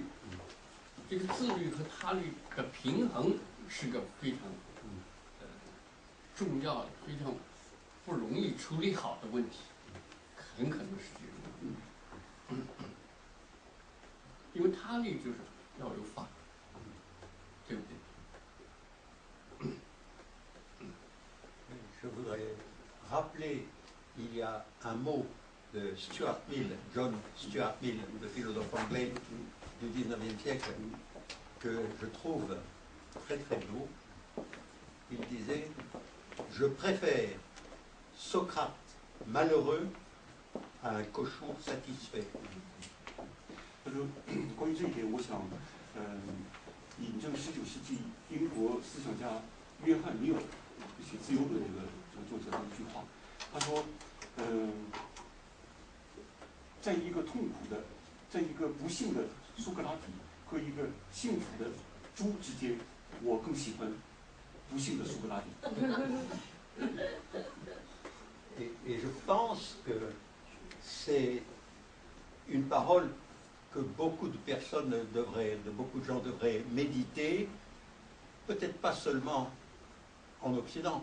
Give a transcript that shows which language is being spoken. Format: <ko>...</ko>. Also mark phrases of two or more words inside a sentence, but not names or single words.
<zh>这个自律和他律的平衡是个非常重要的、非常不容易处理好的问题，很可能是这个。因为他律就是要有法，对不对</zh> <fr>？Je voudrais rappeler, il y a un mot de Stuart Mill, John Stuart Mill, le philosophe anglais du XIXe siècle, que je trouve très très beau. Il disait: je préfère Socrate malheureux à un cochon satisfait.</fr> <zh>他说，关于这一点，我想，引证19世纪英国思想家约翰尼尔写《自由论》这个作者的一句话，他说，在一个痛苦的，在一个不幸的苏格拉底和一个幸福的猪之间，我更喜欢不幸的苏格拉底。</zh> <fr>Et je pense que c'est une parole que beaucoup de personnes beaucoup de gens devraient méditer, peut-être pas seulement en Occident.</fr>